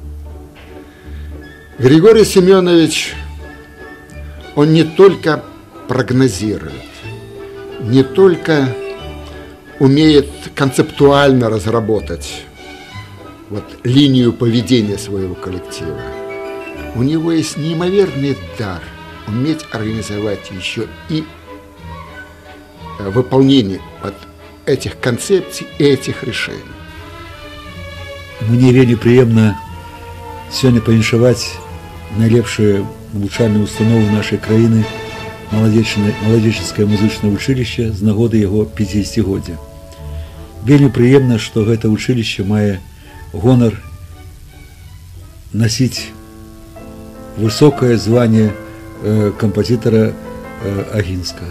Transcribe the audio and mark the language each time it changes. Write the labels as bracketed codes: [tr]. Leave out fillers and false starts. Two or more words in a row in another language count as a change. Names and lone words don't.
[ru] Григорий Семенович, он не только прогнозирует, не только умеет концептуально разработать линию поведения своего коллектива. У него есть неимоверный дар уметь организовать еще и выполнение вот этих концепций, этих решений. [be] Мне вельмі прыемна сёння павіншаваць найлепшыя навучальныя установы нашай краіны маладзечанскае музычнае вучылішча з нагоды яго 50-годдзя. Вельмі прыемна, што гэта вучылішча мае гонар насіць высокае званне кампазітара Агінскага.